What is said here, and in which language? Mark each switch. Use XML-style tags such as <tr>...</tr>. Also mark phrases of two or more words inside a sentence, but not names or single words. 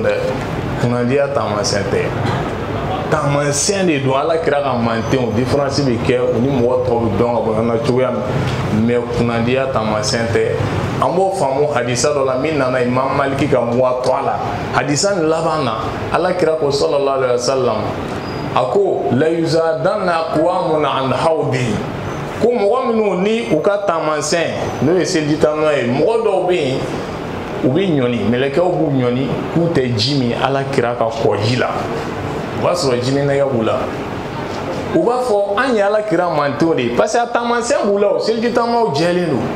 <bm>dɛ kunnadiya taamasiyɛn tɛ taamasiyɛn de don ala kira ka mantenw différence bɛ kɛ u ni mɔgɔ tɔw bɛ dɔn ka bɔ ɲɔgɔn na cogoya min mais kunnadiya taamasiyɛn tɛ an b'o faamu hadisa dɔ la min nana Imam Maliki ka muwa to a la hadisa nin laban na ala kira ko</bm> <ar>صلى الله عليه وسلم</ar> <bm>a ko</bm> <ar>لا يذادن أقوام عن حوضي</ar> <bm>ko mɔgɔ minnu ni u ka taamasiyɛn n'o ye seliji tan nɔ ye mɔgɔ dɔw bɛ yen u bɛ ɲɔni mɛlɛkɛw b'u ɲɔni k'u tɛ ji min ala kira ka kɔji la o b'a sɔrɔ ji min nɛgɛ b'u la u b'a fɔ an ye ala kira mantenw de ye</bm> <fr>parce que</fr> <bm>a taamasiyɛn b'u la o seliji tan nɔw jɛlen don</bm>